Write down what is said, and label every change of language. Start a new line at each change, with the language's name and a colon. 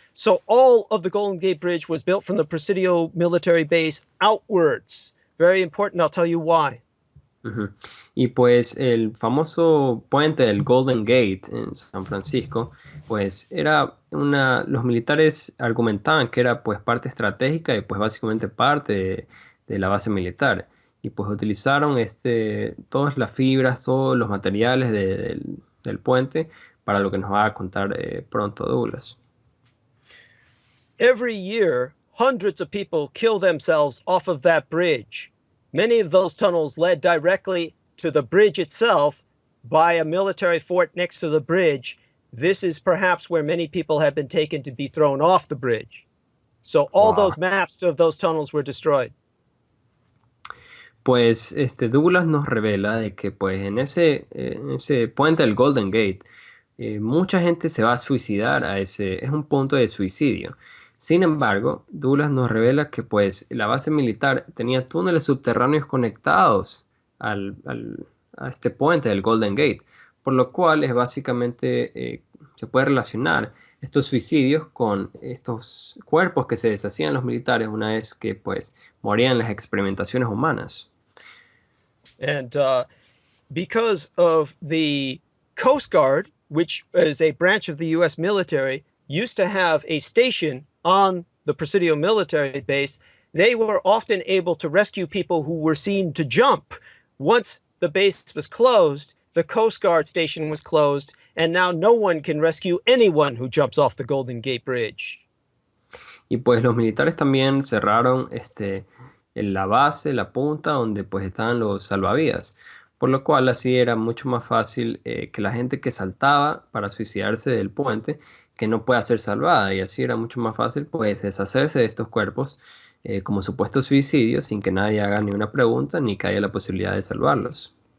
English: So all of the Golden Gate Bridge was built from the Presidio military base outwards. Very important, I'll tell you why. Ujú.
Spanish: Y pues el famoso puente del Golden Gate en San Francisco, pues los militares argumentaban que era pues parte estratégica y pues básicamente parte de la base militar. Y pues utilizaron todas las fibras, todos los materiales del puente para lo que nos va a contar pronto Douglas.
English: Every year, hundreds of people kill themselves off of that bridge. Many of those tunnels led directly to the bridge itself by a military fort next to the bridge. This is perhaps where many people have been taken to be thrown off the bridge. So all Wow. those maps of those tunnels were destroyed.
Spanish: Pues Douglas nos revela de que pues en ese puente del Golden Gate mucha gente se va a suicidar es un punto de suicidio. Sin embargo, Douglas nos revela que pues la base militar tenía túneles subterráneos conectados a este puente del Golden Gate, por lo cual es básicamente se puede relacionar estos suicidios con estos cuerpos que se deshacían los militares una vez que pues morían en las experimentaciones humanas.
English: And because of the Coast Guard, which is a branch of the U.S. military, used to have a station on the Presidio military base, they were often able to rescue people who were seen to jump. Once the base was closed, the Coast Guard station was closed, and now no one can rescue anyone who jumps off the Golden Gate Bridge.
Spanish: Y pues los militares también cerraron en la base, la punta, donde pues estaban los salvavidas. Por lo cual así era mucho más fácil que la gente que saltaba para suicidarse del puente, que no pueda ser salvada. Y así era mucho más fácil pues deshacerse de estos cuerpos como supuestos suicidios sin que nadie haga ni una pregunta ni que haya la posibilidad de salvarlos.